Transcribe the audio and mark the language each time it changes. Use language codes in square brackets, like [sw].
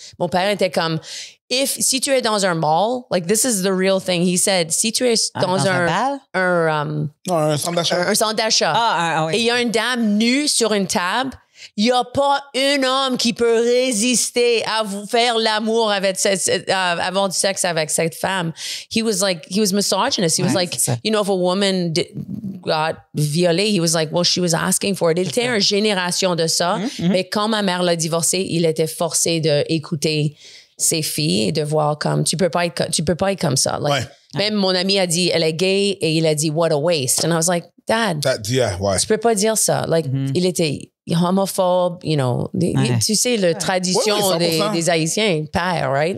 [fr] Mon père était comme, si tu es dans un mall, [en] like this is the real thing. He said, [fr] si tu es dans un centre d'achat. Et il y a une dame nue sur une table, il n'y a pas un homme qui peut résister à vous faire l'amour avec avoir du sexe avec cette femme. [en] He was misogynist. He was like, you know, if a woman got violée, he was like, well, she was asking for it. [fr] Il était une génération de ça. Mais quand ma mère l'a divorcé, il était forcé d'écouter ses filles et de voir comme, tu peux pas être comme ça. Like, même mon ami a dit, elle est gay et il a dit, [en] what a waste. And I was like, Dad, [fr] tu peux pas dire ça. Like, il était homophobe, [en] you know, [fr] tu sais, la tradition des Haïtiens, père, right?